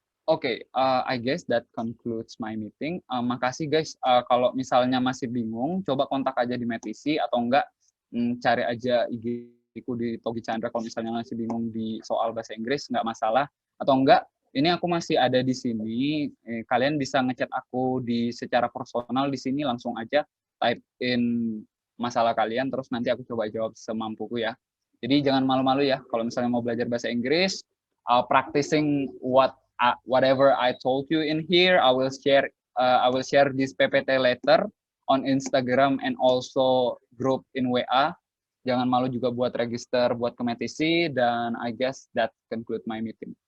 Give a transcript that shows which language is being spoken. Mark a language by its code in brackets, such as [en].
[en] Oke, I guess that concludes my meeting. [id] Makasih guys. Kalau misalnya masih bingung, coba kontak aja di Metisi atau enggak cari aja IG-ku di Togi Chandra kalau misalnya masih bingung di soal bahasa Inggris, nggak masalah. Atau enggak, ini aku masih ada di sini. Kalian bisa ngechat aku secara personal di sini, langsung aja type in masalah kalian, terus nanti aku coba jawab semampuku ya. Jadi jangan malu-malu ya kalau misalnya mau belajar bahasa Inggris. [en] Practicing whatever I told you in here, I will share this PPT later on Instagram and also group in WA. [id] Jangan malu juga buat register buat ke Metisi, dan [en] I guess that conclude my meeting.